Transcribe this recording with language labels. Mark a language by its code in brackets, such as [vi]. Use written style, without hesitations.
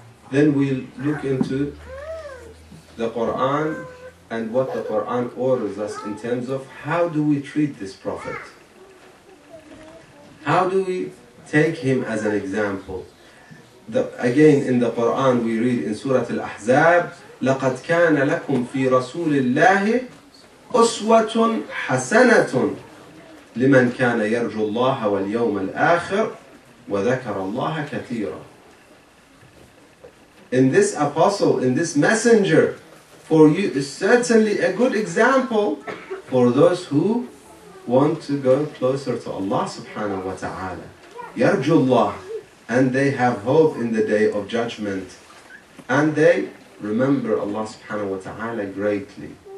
[en] Then we'll look into the Quran and what the Quran orders us in terms of how do we treat this Prophet. How do we take him as an example? Again, in the Quran we read in Surah Al-Ahzab, [ar] لَقَدْ كَانَ لَكُمْ فِي رَسُولِ اللَّهِ أُسْوَةٌ حَسَنَةٌ لِمَنْ كَانَ يَرْجُو اللَّهَ وَالْيَوْمَ الْآخِرَ وَذَكَرَ اللَّهَ كَثِيرًا. [en] In this apostle, in this messenger, for you is certainly a good example for those who want to go closer to Allah subhanahu wa ta'ala. Yarjullah, and they have hope in the Day of Judgment, and they remember Allah subhanahu wa ta'ala greatly.